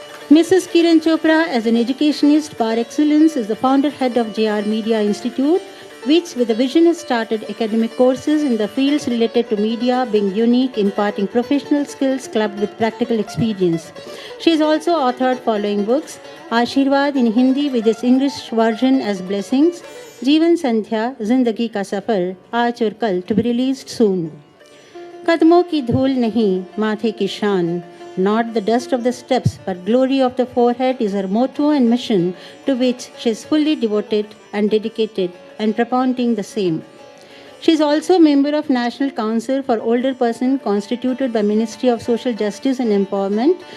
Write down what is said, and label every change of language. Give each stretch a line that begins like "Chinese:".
English: Mrs. Kiran Chopra, as an educationist par excellence, is the founder head of JR Media Institute, which with a vision has started academic courses in the fields related to media, being unique, imparting professional skills clubbed with practical experience. She has also authored following books: Ashirwad in Hindi with its English version as Blessings, Jeevan Sandhya, Zindagi Ka Safar, Aaj Aur Kal, to be released soon.
Hindi: कदमों की धूल नहीं, माथे की शान.
English: Not the dust of the steps, but glory of the forehead is her motto and mission, to which she is fully devoted and dedicated and propounding the same. She is also a member of National Council for Older Person, constituted by Ministry of Social Justice and Empowerment.